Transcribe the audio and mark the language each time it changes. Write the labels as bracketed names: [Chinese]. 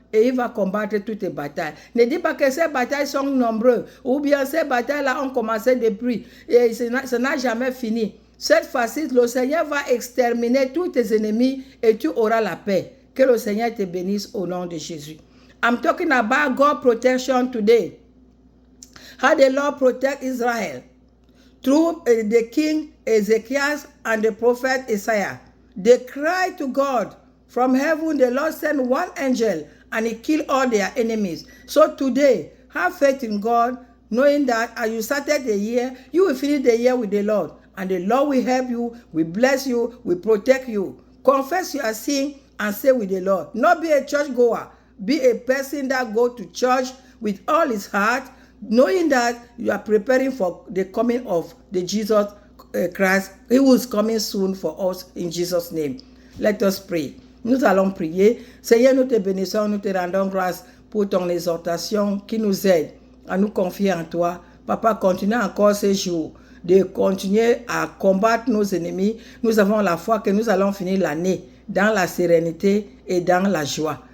[French] Et il va combattre toutes tes batailles. Ne dis pas que ces batailles sont nombreuses. Ou bien ces batailles-là ont commencé depuis. Et ça n'a jamais fini. Cette fois-ci, le Seigneur va exterminer tous tes ennemis et tu auras la paix. Que le Seigneur te bénisse au nom de Jésus. [English] I'm talking about God protection today. How the Lord protect Israel. through the king Ezekiel and the prophet Isaiah. They cried to God. From heaven, the Lord sent one angel and he killed all their enemies. So today, have faith in God, knowing that as you started the year, you will finish the year with the Lord. And the Lord will help you, will bless you, will protect you. Confess your sin and stay with the Lord. Not be a church goer. Be a person that go to church with all his heart, knowing that you are preparing for the coming of the Jesus Christ. He is coming soon for us in Jesus' name. Let us pray. [French] Nous allons prier. Seigneur, nous te bénissons, nous te rendons grâce pour ton exhortation qui nous aide à nous confier en toi. Papa, continue encore ces jours de continuer à combattre nos ennemis. Nous avons la foi que nous allons finir l'année dans la sérénité et dans la joie.